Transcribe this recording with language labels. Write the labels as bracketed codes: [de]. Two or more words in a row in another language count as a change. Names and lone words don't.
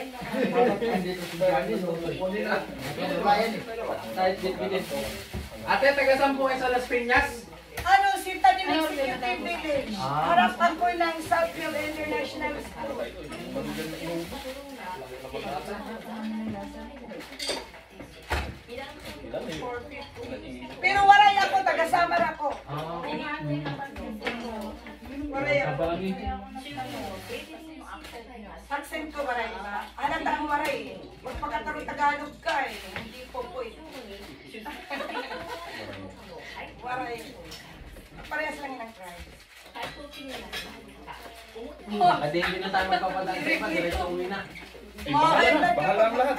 [tl] Dito si Johnny, so kunin na. Bayan eh. Kahit bit-bitin. Ate, taga-saan po kayo sa Las Piñas? Ano, Sinta din Executive Village. Harapan ko ng Southfield International School. Pero waray ako, taga-Samar ako. Waray ako. Accent ko waray ba? Halata ang waray eh. Magpagkataro-Tagalog ka eh. Hindi po po eh. Waray. Parehas lang ng price. Hindi na tayo magpapadagdag pa, diretso uwi na. Bahala ang lahat.